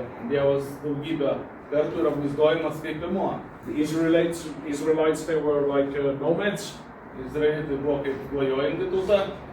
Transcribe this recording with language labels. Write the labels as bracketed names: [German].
[Lithuanian] Dievas daugybę kartų yra vaizduojamas kaip piemuo. [English] The Israelites, they were like nomads. [Lithuanian] Izraelitai buvo kaip klajojanti tauta.